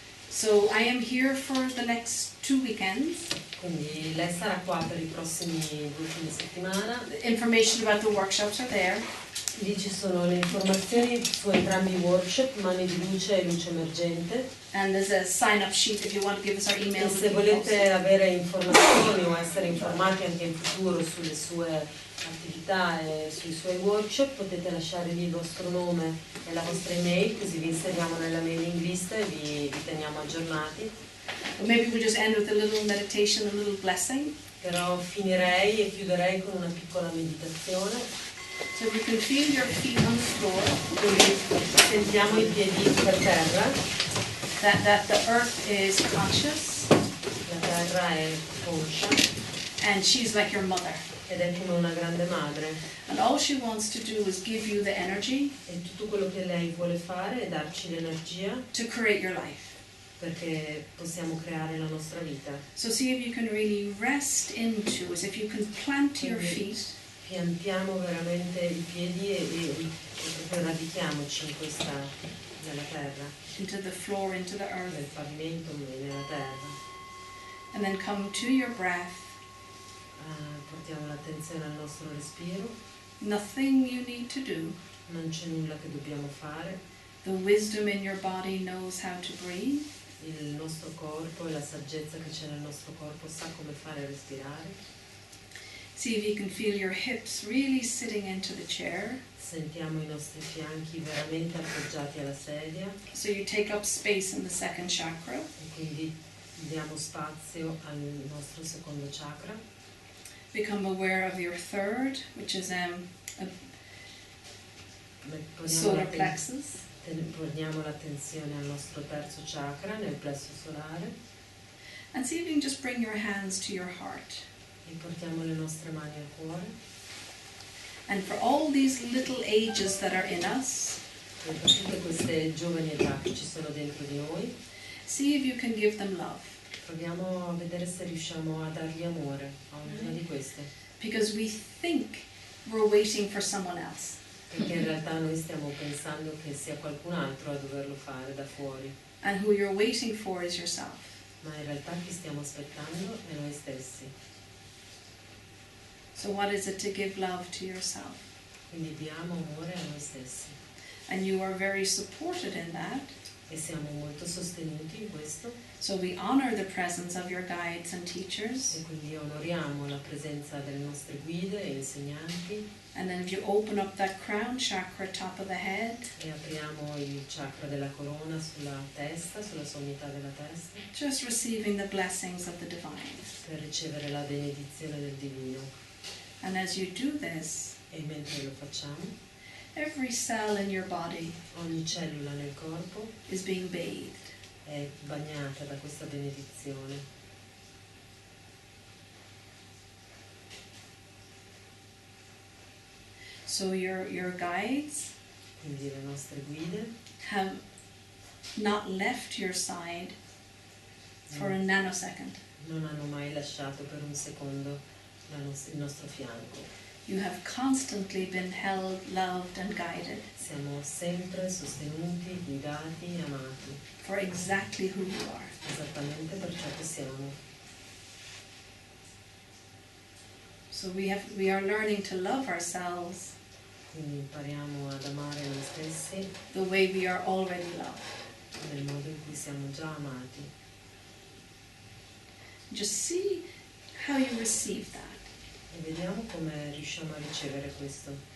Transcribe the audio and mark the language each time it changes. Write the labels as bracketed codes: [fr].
[en] So I am here for the next 2 weekends. [it] Quindi lei sarà qua per i prossimi 2 fine settimana. [en] The information about the workshops are there. [it] Lì ci sono le informazioni su entrambi i workshop, Mani di Luce e Luce Emergente. [en] And there's a sign-up sheet if you want to give us our [it] E [en] email. [it] se volete avere informazioni o essere informati anche in futuro sulle sue attività e sui suoi workshop, potete lasciare lì il vostro nome e la vostra email, così vi inseriamo nella mailing list e vi teniamo aggiornati. [en] Maybe we'll just end with a little meditation, a little blessing. [it] Però finirei e chiuderei con una piccola meditazione. [en] So if you can feel your feet on the floor, [it] Quindi sentiamo i piedi per terra, [en] that the earth is conscious, [it] la terra è conscia [en] and she's like your mother. [it] ed è come una grande madre. [en] And all she wants to do is give you the energy [it] E tutto quello che lei vuole fare è darci l'energia [en] to create your life. [it] perché possiamo creare la nostra vita. [en] So see if you can really rest into, as if you can plant your feet [it] Piantiamo veramente i piedi e proprio radichiamoci in questa, nella terra, [en] into the floor, into the earth, [it] nel pavimento, nella terra. [en] and then come to your breath. [it] Portiamo l'attenzione al nostro respiro, [en] Nothing you need to do. [it] non c'è nulla che dobbiamo fare. [en] The wisdom in your body knows how to breathe. [it] il nostro corpo e la saggezza che c'è nel nostro corpo sa come fare respirare. [en] See if you can feel your hips really sitting into the chair. [it] Sentiamo i nostri fianchi veramente appoggiati alla sedia [en] So you take up space in the second chakra. [it] e quindi diamo spazio al nostro secondo chakra. [en] Become aware of your third, which is a [it] Poniamo [en] solar [it] l'atten- [en] plexus. [it] Poniamo l'attenzione al nostro terzo chakra, nel plesso solare, [en] And see if you can just bring your hands to your heart. [it] e portiamo le nostre mani al cuore. [en] And for all these little ages that are in us, [it] E per tutte queste giovani età che ci sono dentro di noi, [en] see if you can give them love. [it] proviamo a vedere se riusciamo a dargli amore a ognuna di queste, [en] Because we think we're waiting for someone else. [it] perché in realtà noi stiamo pensando che sia qualcun altro a doverlo fare da fuori, [en] And who you're waiting for is yourself. [it] ma in realtà chi stiamo aspettando è noi stessi. [en] So what is it to give love to yourself? [it] Quindi diamo amore a noi stessi [en] And you are very supported in that. [it] e siamo molto sostenuti in questo, [en] So we honor the presence of your guides and teachers. [it] e quindi onoriamo la presenza delle nostre guide e insegnanti. [en] And then if you open up that crown chakra, top of the head, [it] E apriamo il chakra della corona sulla testa, sulla sommità della testa, [en] just receiving the blessings of the divine. [it] per ricevere la benedizione del divino. [en] And as you do this, [it] E mentre lo facciamo, [en] every cell in your body [it] ogni cellula nel corpo [en] is being bathed. [it] è bagnata da questa benedizione. [en] So your guides [it] Quindi le nostre guide [en] have not left your side for a nanosecond. [it] non hanno mai lasciato per un secondo il nostro fianco. [en] You have constantly been held, loved, and guided [it] Siamo sempre sostenuti, guidati, amati, [en] for exactly who you are. [it] esattamente per ciò che siamo. [en] So we are learning to love ourselves [it] Quindi impariamo ad amare noi stessi [en] the way we are already loved. [it] nel modo in cui siamo già amati. [en] Just see how you receive that. [it] E vediamo come riusciamo a ricevere questo.